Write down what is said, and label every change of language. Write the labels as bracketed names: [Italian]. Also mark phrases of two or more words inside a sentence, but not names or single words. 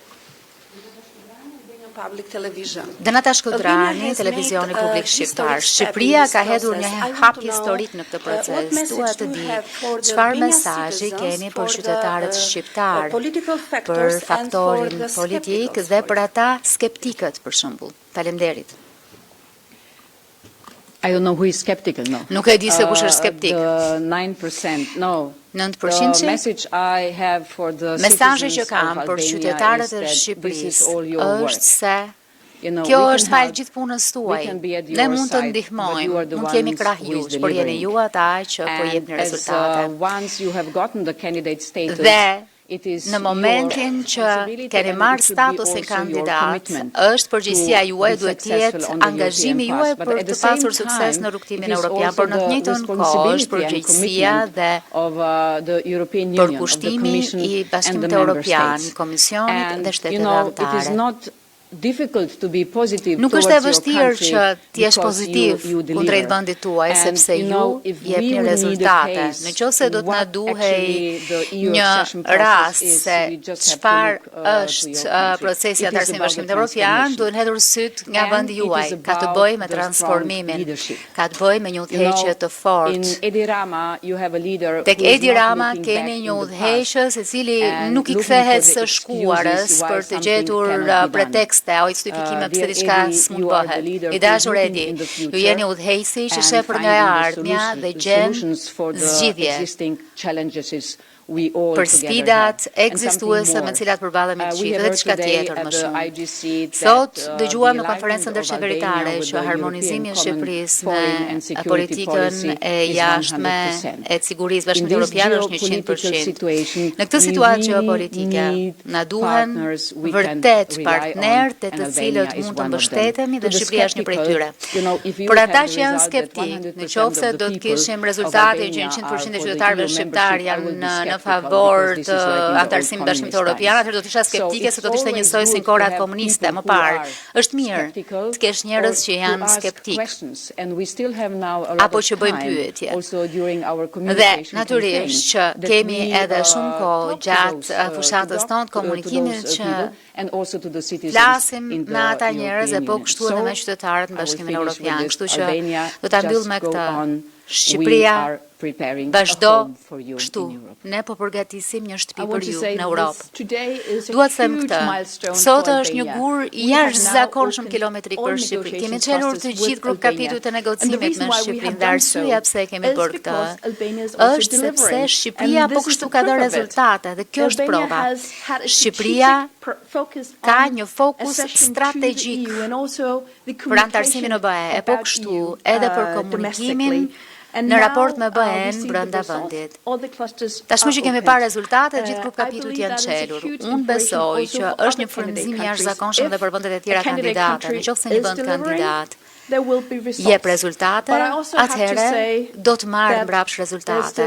[Albanian] Denata Shkodrani, televizioni publik shqiptar. Shqipëria ka hedhur një hap historik në këtë proces. Dua të di çfarë mesazhi keni për qytetarët shqiptar, për faktorin politik dhe për ata skeptikët për shembull. Faleminderit. [English] I don't know who is skeptical, no. [Albanian] Nuk e di se kush është skeptik. [English] 9%, no. 9%? [Albanian] Mesazhi që kam për qytetarët e Shqipërisë është se kjo është fal gjithë punës tuaj. Ne mund të ndihmojmë, nuk jemi krah jush, por jeni ju ata që po jepni rezultate. Dhe në momentin që keni marrë statusin kandidat, është përgjegjësia juaj, duhet të jetë angazhimi juaj për të pasur sukses në rrugtimin evropian, por në të njëjtën kohë është përgjegjësia dhe përkushtimi i Bashkimit Evropian, Komisionit dhe shteteve anëtare. [English] difficult to be positive [Albanian] Nuk [English] towards [Albanian] është e [English] your [Albanian] vështirë [English] country [Albanian] që t'jesh [English] because [Albanian] pozitiv [English] you [Albanian] kundrejt [English] deliver. [Albanian] vendit tuaj, [English] And, [Albanian] sepse [English] you know, [Albanian] ju [English] if we [Albanian] jepni [English] would need a [Albanian] rezultate. [English] case [Albanian] Nëse do të na [English] what [Albanian] duhej [English] actually the EU [Albanian] një [English] accession process [Albanian] rast [English] is, [Albanian] se [English] we just have to [Albanian] çfarë [English] look, to [Albanian] është [English] your country. [Albanian] procesi i [English] It is [Albanian] antarësimit [English] about [Albanian] bashkimit [English] the [Albanian] evropian, [English] transformation. [Albanian] duhen hedhur syt nga [English] And [Albanian] vendi [English] it [Albanian] juaj. [English] is [Albanian] Ka të [English] about [Albanian] bëjë me [English] the [Albanian] transformimin, [English] strong leadership. [Albanian] ka të bëjë me një udhëheqje të fortë. [English] In Edi Rama, you have a leader [Albanian] Tek [English] who is Edi not Rama looking [Albanian] keni [English] back [Albanian] një [English] in the [Albanian] udhëheqës i cili [English] and [Albanian] nuk i [English] looking [Albanian] kthehet [English] for the [Albanian] së shkuarës [English] excuses why [Albanian] për të [English] something [Albanian] gjetur [English] cannot be done. [Albanian] pretekste o justifikime pse [English] Dear [Albanian] diçka Edi, s'mund [English] you are the [Albanian] bëhet. [English] leader [Albanian] I [English] who is [Albanian] dashur [English] looking Edi, in the [Albanian] ju [English] future [Albanian] jeni udhëheqësi që [English] and [Albanian] sheh për nga e [English] finding the [Albanian] ardhmja dhe gjen [English] solutions for the [Albanian] zgjidhje [English] existing challenges we all [Albanian] për [English] together [Albanian] sfidat [English] have. And [Albanian] ekzistuese [English] something [Albanian] me [English] more. [Albanian] cilat përballemi të [English] We [Albanian] gjithë [English] have [Albanian] dhe [English] heard [Albanian] diçka [English] today [Albanian] tjetër [English] at [Albanian] më [English] the [Albanian] shumë. IGC Sot [English] that, [Albanian] dëgjuam në [English] the [Albanian] konferencën [English] alignment of [Albanian] ndërqeveritare [English] Albania with [Albanian] që [English] the [Albanian] harmonizimi i [English] European [Albanian] Shqipërisë [English] foreign and [Albanian] me [English] security [Albanian] politikën [English] policy [Albanian] e [English] is [Albanian] jashtme 100%. e sigurisë [English] In [Albanian] bashkimit [English] this [Albanian] evropian është [English] geopolitical 100%. situation, [Albanian] Në këtë [English] we [Albanian] situatë [English] really [Albanian] geopolitike [English] need [Albanian] na duhen [English] partners we can [Albanian] vërtet [English] rely [Albanian] partnerë [English] on, [Albanian] të [English] and [Albanian] të Albania cilët [English] is [Albanian] mund të [English] one of them. [Albanian] mbështetemi [English] To [Albanian] dhe [English] the [Albanian] Shqipëria është një prej tyre. [English] skeptical, you know, if you [Albanian] Për [English] have [Albanian] ata [English] the [Albanian] që janë [English] result that [Albanian] skeptik, 100% në qoftë se [English] of the [Albanian] do të [English] people [Albanian] kishim [English] of [Albanian] rezultate që Albania 100% [English] are [Albanian] e [English] for the [Albanian] qytetarëve EU shqiptar [English] membership, I will [Albanian] janë [English] be [Albanian] në [English] skeptical [Albanian] favor [English] because this [Albanian] të [English] is like in the [Albanian] antarësimit [English] old [Albanian] bashkimit [English] communist [Albanian] evropian, [English] times. [Albanian] atëherë do të isha skeptike se [English] it's [Albanian] do të ishte [English] always [Albanian] njësoj si [English] good to [Albanian] korat [English] have [Albanian] komuniste [English] people [Albanian] më [English] who [Albanian] parë. [English] are [Albanian] Është mirë [English] skeptical [Albanian] të kesh njerëz [English] or [Albanian] që [English] to [Albanian] janë [English] ask [Albanian] skeptik. [English] questions, and we still have now a lot [Albanian] Apo [English] of [Albanian] që bëjmë [English] time, [Albanian] pyetje. [English] also during our [Albanian] Dhe [English] communication [Albanian] natyrisht që [English] campaign, that [Albanian] kemi [English] we, [Albanian] edhe shumë kohë [English] talk to [Albanian] gjatë [English] those, [Albanian] fushatës tonë të komunikimit [English] to those, [Albanian] që [English] people, and also to the citizens [Albanian] flasim [English] in the [Albanian] me ata njerëz e [English] European [Albanian] po [English] Union. [Albanian] kështu edhe me qytetarët në [English] I will [Albanian] Bashkimin [English] finish with [Albanian] Evropian. [English] this. [Albanian] Kështu që Albania, do ta mbyll [English] just [Albanian] me [English] go [Albanian] këtë. [English] on. [Albanian] Shqipëria [English] We are preparing a [Albanian] vazhdo [English] home for you [Albanian] kështu. [English] in Europe. [Albanian] Ne po përgatisim një shtëpi [English] I want [Albanian] për [English] to [Albanian] ju [English] say [Albanian] në [English] that [Albanian] Europë. [English] this today is a [Albanian] Dua të them [English] huge [Albanian] këtë. [English] milestone [Albanian] Sot [English] for [Albanian] është një Albania. gur [English] We have [Albanian] jashtëzakonshëm [English] now [Albanian] kilometrik [English] opened [Albanian] për [English] all [Albanian] Shqipërinë. Kemi [English] negotiation [Albanian] çelur të [English] process [Albanian] gjithë [English] with [Albanian] grup Albania. kapitujt të [English] And the [Albanian] negocimit [English] reason [Albanian] me [English] why we [Albanian] Shqipërinë [English] have [Albanian] dhe [English] done [Albanian] arsyeja [English] so [Albanian] pse kemi [English] is [Albanian] bërë këtë [English] because Albania is also [Albanian] është sepse [English] delivering. [Albanian] Shqipëria [English] And [Albanian] po [English] this is [Albanian] kështu [English] the [Albanian] ka dhënë [English] proof of it. [Albanian] rezultate dhe kjo është Albania prova. [English] has had a [Albanian] Shqipëria [English] strategic focus [Albanian] ka [English] on [Albanian] një fokus [English] accession to the [Albanian] strategjik [English] EU and also the [Albanian] për antarësimin në BE, e po [English] about [Albanian] kështu EU, edhe për komunikimin në raport me BE-n brenda vendit. Tashmë që kemi parë rezultate, gjithë grup kapitujt janë çelur. Unë besoj që është një frymëzim i jashtëzakonshëm edhe për vendet e tjera kandidate. Nëse një vend kandidat jep rezultate, atëherë do të marrë mbrapsht rezultate.